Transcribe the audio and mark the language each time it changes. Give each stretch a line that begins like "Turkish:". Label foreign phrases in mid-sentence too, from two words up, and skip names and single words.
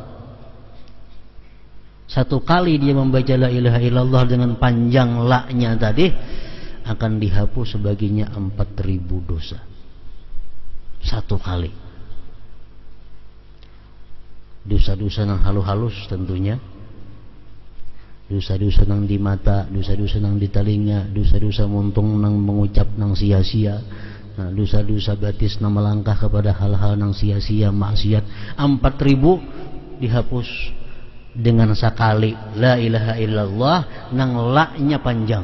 Indonesian: Satu kali dia membaca
Arabic: لا إله إلا الله
Indonesian: dengan panjang la-nya tadi, akan dihapus sebagiannya 4.000 dosa. Satu kali. Dosa-dosa yang halus-halus tentunya.
Banjar: dosa-dosa nang di mata, dosa-dosa nang di telinga, dosa-dosa muntung nang mengucap nang sia-sia, dosa-dosa batis nang melangkah kepada hal-hal nang sia-sia, maksiat. 4.000 dihapus dengan sekali
Arabic: لا إله إلا الله
Banjar: nang la-nya panjang.